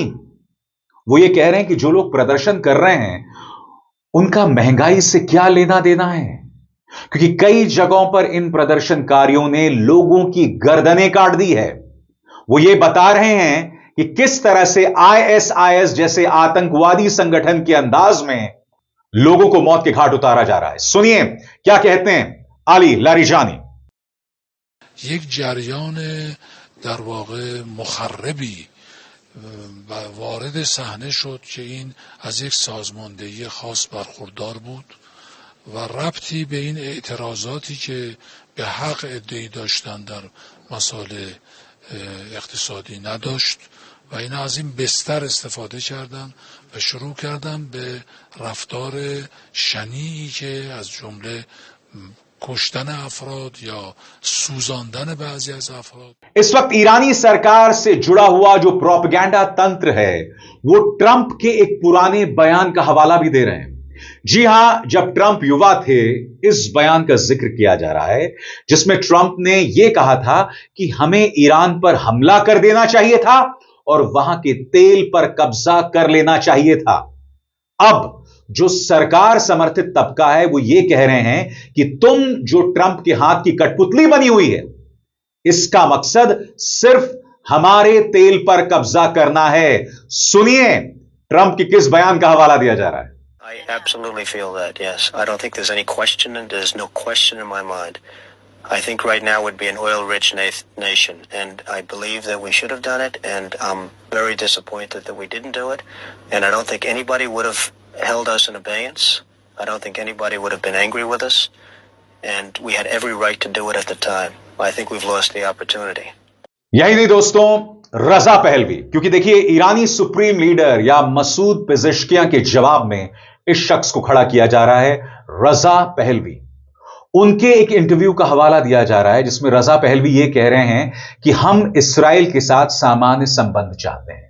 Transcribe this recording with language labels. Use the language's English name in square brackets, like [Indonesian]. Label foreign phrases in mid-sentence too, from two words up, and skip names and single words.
[Hindi] वो ये कह रहे हैं कि जो लोग प्रदर्शन कर रहे हैं उनका महंगाई से क्या लेना देना है, क्योंकि कई जगहों पर इन प्रदर्शनकारियों ने लोगों की गर्दनें काट दी है। वो ये बता रहे हैं कि किस तरह से ISIS जैसे आतंकवादी संगठन के अंदाज में लोगों को मौत के घाट उतारा जा रहा है। सुनिए क्या कहते हैं अली लारिजानी। [Persian] یک جریان در واقع مخربی وارد صحنه شد که این از یک سازماندهی خاص برخوردار بود و ربطی به این اعتراضاتی که به حق ادعی داشتن در مسائل اقتصادی نداشت و اینا از این بستر استفاده کردن و شروع کردن به رفتار شنیعی که از جمله کشتن افراد یا سوزاندن بعضی از افراد। [Hindi] इस वक्त ईरानी सरकार से जुड़ा हुआ जो प्रोपेगेंडा तंत्र है वो ट्रंप के एक पुराने बयान का हवाला भी दे रहे हैं। जी हां, जब ट्रंप युवा थे इस बयान का जिक्र किया जा रहा है जिसमें ट्रंप ने यह कहा था कि हमें ईरान पर हमला कर देना चाहिए था और वहां के तेल पर कब्जा कर लेना चाहिए था। अब जो सरकार समर्थित तबका है वो ये कह रहे हैं कि तुम जो ट्रंप के हाथ की कठपुतली बनी हुई है, इसका मकसद सिर्फ हमारे तेल पर कब्जा करना है। सुनिए ट्रंप के किस बयान का हवाला दिया जा रहा है। [English] I absolutely feel that, yes. I don't think there's any question, and there's no question in my mind. I think right now would be an oil-rich nation, and I believe that we should have done it, and I'm very disappointed that we didn't do it, and I don't think anybody would have held us in abeyance. I don't think anybody would have been angry with us, and we had every right to do it at the time. I think we've lost the opportunity. [Hindi] यही नहीं दोस्तों, रजा पहलवी, क्योंकि देखिए ईरानी सुप्रीम लीडर या मसूद पेजेश्कियां के जवाब में इस शख्स को खड़ा किया जा रहा है, रजा पहलवी। उनके एक इंटरव्यू का हवाला दिया जा रहा है जिसमें रजा पहलवी यह कह रहे हैं कि हम इस्राएल के साथ सामान्य संबंध चाहते हैं।